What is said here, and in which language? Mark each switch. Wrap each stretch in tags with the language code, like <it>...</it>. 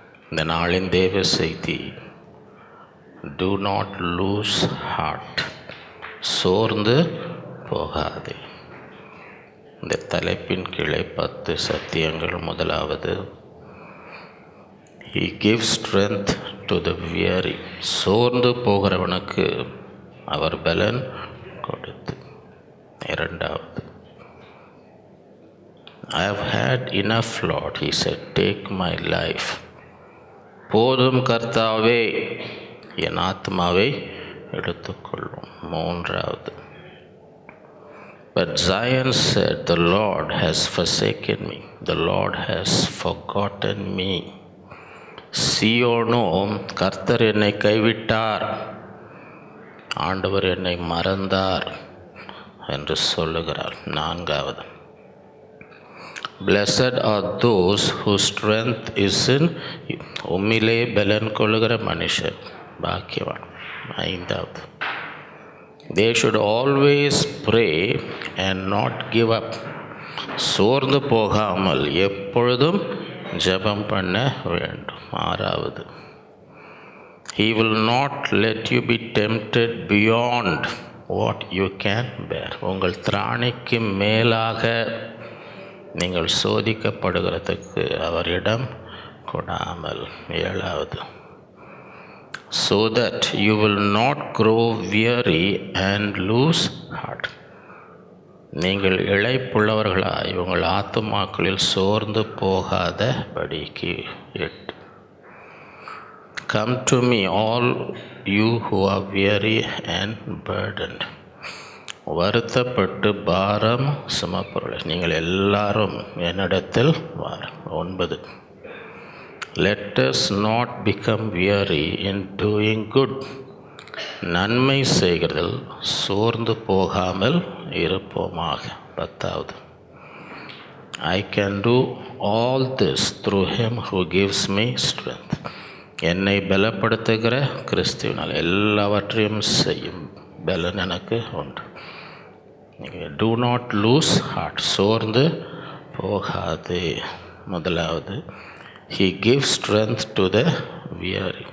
<ta>இந்த நாளின் தேவ செய்தி,</ta> <en>do not lose heart,</en> <ta>சோர்ந்து போகாதே. இந்த தலைப்பின் கீழே 10 சத்தியங்கள். முதலாவது,</ta> <en>he gives strength to the weary,</en> <ta>சோர்ந்து போகிறவனுக்கு அவர் பலன் கொடுத்து. இரண்டாவது,</ta> <en>I have had enough, Lord, he said, take my life.</en> <ta>போதும் கர்த்தாவே, என் ஆத்மாவை எடுத்துக்கொள்ளும். மூன்றாவது,</ta> <en>but Zion said, the Lord has forsaken me, the Lord has forgotten me.</en> <ta>சீயோனோ, கர்த்தர் என்னை கைவிட்டார், ஆண்டவர் என்னை மறந்தார் என்று சொல்லுகிறார். நான்காவது,</ta> <en>blessed are those whose strength is in you.</en> <ta>உம்மிலே பலன் கொள்ளுகிற மனுஷர் பாக்கியவான். ஐந்தாவது,</ta> <en>they should always pray and not give up.</en> <ta>சோர்ந்து போகாமல் எப்பொழுதும் ஜெபம் பண்ண வேண்டும். ஆறாவது,</ta> <en>he will not let you be tempted beyond what you can bear.</en> <ta>உங்கள் திராணிக்கு மேலாக நீங்கள் சோதிக்கப்படுகிறதுக்கு அவரிடம் கொடாமல். ஏழாவது,</ta> <en>so that you will not grow weary and lose heart.</en> <ta>நீங்கள் இளைப்புள்ளவர்களாய் உங்கள் ஆத்துமாக்களில் சோர்ந்து போகாத படிக்கு.</ta> <en>8, come to me all you who are weary and burdened.</en> <ta>வருத்தப்பட்டு பாரம் சுமப்பவர்களே, நீங்கள் எல்லாரும் என்னிடத்தில் வாருங்கள்.</ta> <en>9, let us not become weary in doing good.</en> <ta>நன்மை செய்கிறதில் சோர்ந்து போகாமல் இருப்போமாக.</ta> <en>10வது, I can do all this through him who gives me strength.</en> <ta>என்னை பலப்படுத்துகிற கிறிஸ்துவினால் எல்லாவற்றையும் செய்யும் பலன் எனக்கு உண்டு.</ta> <en>do not lose heart,</en> <ta>சோர்ந்து போகாதே. முதலாவது,</ta> <en>he gives strength to the weary.</en>